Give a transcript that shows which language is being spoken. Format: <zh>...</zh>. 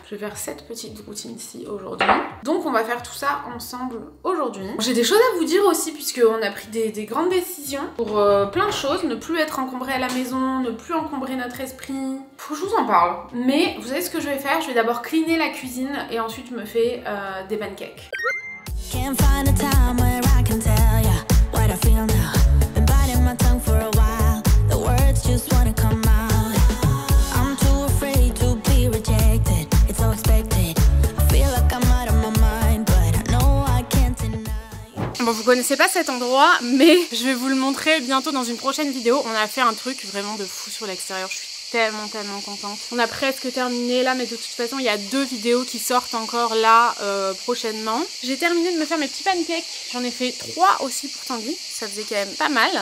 <fr>Je vais faire cette petite routine ici aujourd'hui. Donc on va faire tout ça ensemble aujourd'hui. J'ai des choses à vous dire aussi puisqu'on a pris des grandes décisions pour plein de choses. Ne plus être encombré à la maison, ne plus encombrer notre esprit. Faut que je vous en parle. Mais vous savez ce que je vais faire? Je vais d'abord cleaner la cuisine et ensuite je me fais des pancakes.</fr> <en>Can't find a time where I can tell ya what I feel now. Been biting my tongue for a while. The words just wanna come out. I'm too afraid to be rejected. It's so expected. I feel like I'm out of my mind, but I know I can't deny.</en> <fr>Bon, vous connaissez pas cet endroit, mais je vais vous le montrer bientôt dans une prochaine vidéo. On a fait un truc vraiment de fou sur l'extérieur. Je suis tellement contente. On a presque terminé là, mais de toute façon il y a 2 vidéos qui sortent encore là prochainement. J'ai terminé de me faire mes petits pancakes. J'en ai fait 3 aussi pour Tanguy. Ça faisait quand même pas mal.</fr>